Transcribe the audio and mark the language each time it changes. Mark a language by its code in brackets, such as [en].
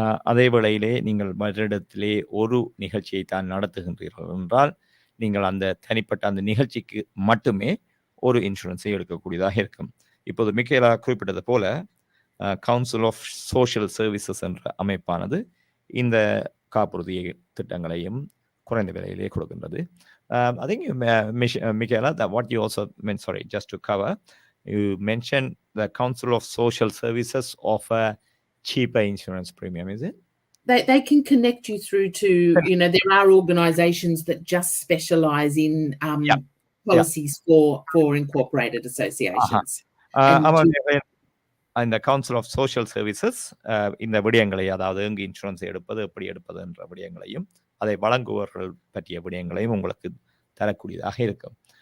[ta] அதே வேளையிலே நீங்கள் மற்றிடத்திலே ஒரு நிகழ்ச்சியை தான் நடத்துகின்றீர்கள் என்றால், நீங்கள் அந்த தனிப்பட்ட அந்த நிகழ்ச்சிக்கு மட்டுமே ஒரு இன்சூரன்ஸை எடுக்கக்கூடியதாக இருக்கும். இப்போது மிக்கேலா குறிப்பிட்டது போல கவுன்சில் ஆஃப் சோஷியல் சர்வீசஸ் என்ற அமைப்பானது இந்த காப்புறுதி திட்டங்களையும் குறைந்த விலையிலே கொடுக்கின்றது. [en] I think you, Michaela, that what you also meant, sorry, just to cover, you mentioned the Council of Social Services offer cheaper insurance premium, is it? They can connect you through to, there are organisations that just specialise in policies for incorporated associations. [ta] இந்த council of social services இந்த விடயங்களை, அதாவது எங்கு insurance எடுப்பது, எப்படி எடுப்பது என்ற விடயங்களையும் அதை வழங்குவர்கள் பற்றிய விடயங்களையும் உங்களுக்கு தரக்கூடியதாக இருக்கும்.